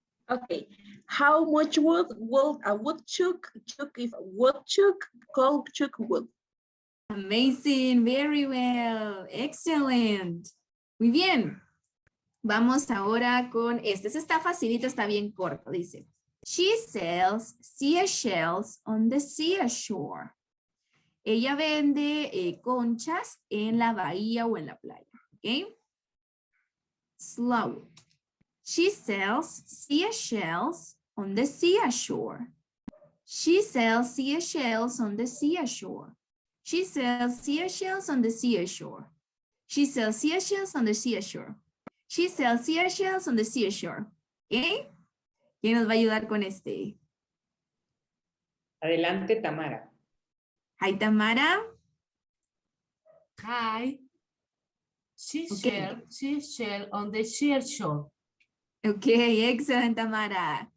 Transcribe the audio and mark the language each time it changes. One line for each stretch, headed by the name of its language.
English: Okay, how much wood will a woodchuck chuck if a woodchuck could chuck wood? Amazing, very well, excellent.
Spanish: Muy bien. Vamos ahora con este. Este está facilito, está bien corto.
English: Dice, she sells seashells on the seashore.
Spanish: Ella vende conchas en la bahía o en la playa. ¿Ok? Slow.
English: She sells seashells on the seashore. She sells seashells on the seashore. She sells seashells on the seashore. She sells seashells on the seashore. She sells seashells on the seashore. ¿Ok?
Spanish: ¿Quién nos va a ayudar con este? Adelante, Tamara.
English: Hi, Tamara. Hi. She Okay. shell on the seashore. Okay, excellent, Tamara.